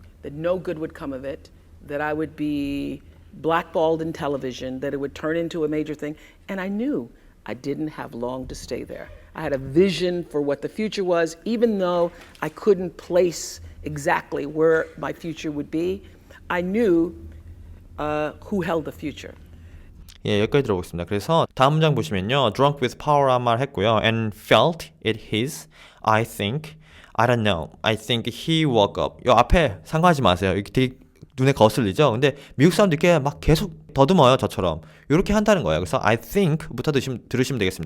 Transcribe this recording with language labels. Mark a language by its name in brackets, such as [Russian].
[English] That no good would come of it, that I would be blackballed in television, that it would turn into a major thing, and I knew I didn't have long to stay there. I had a vision for what the future was, even though I couldn't place exactly where my future would be. I knew who held the future. [Korean] 예, 여기까지 들어보겠습니다. 그래서 다음 문장 보시면요. [English] drunk with power [Korean] 란 말 했고요. [English] and felt it his, I think, I don't know, I think he woke up. [Korean] 요 앞에 상관하지 마세요. 이게 되게 눈에 거슬리죠? 근데 미국 사람들께 막 계속 더듬어요, 저처럼. 이렇게 한다는 거예요. 그래서 [English] I think [Korean] 부터 들으시면 되겠습니다.